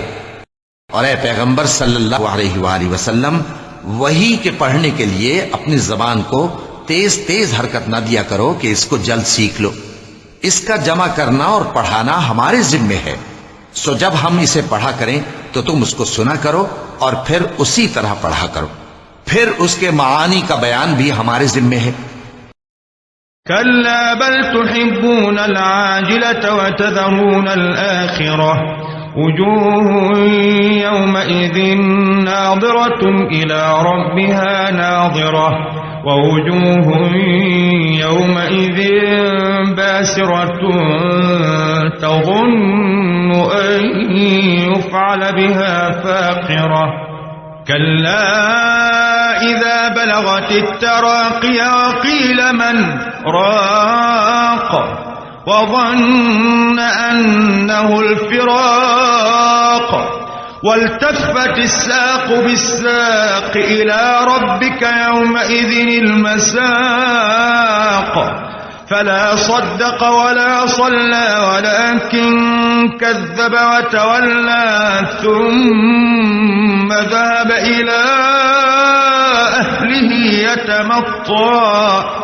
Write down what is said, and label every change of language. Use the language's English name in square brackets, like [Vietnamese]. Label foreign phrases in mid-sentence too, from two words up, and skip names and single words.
[Urdu] اور اے پیغمبر [Arabic] صلى الله عليه وسلم, [Urdu] وحی کے پڑھنے کے لیے اپنی زبان کو تیز تیز حرکت نہ دیا کرو کہ اس کو جلد سیکھ لو. اس کا جمع کرنا اور پڑھانا ہمارے ذمے ہے. سو جب ہم اسے پڑھا کریں تو تم اس کو سنا کرو اور پھر اسی طرح پڑھا کرو. پھر اس کے معانی کا بیان بھی ہمارے ذمے ہے. [Arabic] كلا بل تحبون العاجلة وتذرون الآخرة. وجوه يومئذ ناضرة إلى ربها ناظرة. ووجوه يومئذ باسرة تظن أن يفعل بها فاقرة. كلا إذا بلغت التراقي وقيل من راق. وظن أنه الفراق. والتفت الساق بالساق إلى ربك يومئذ المساق. فلا صدق ولا صلى ولكن كذب وتولى. ثم ذهب إلى أهله يتمطى.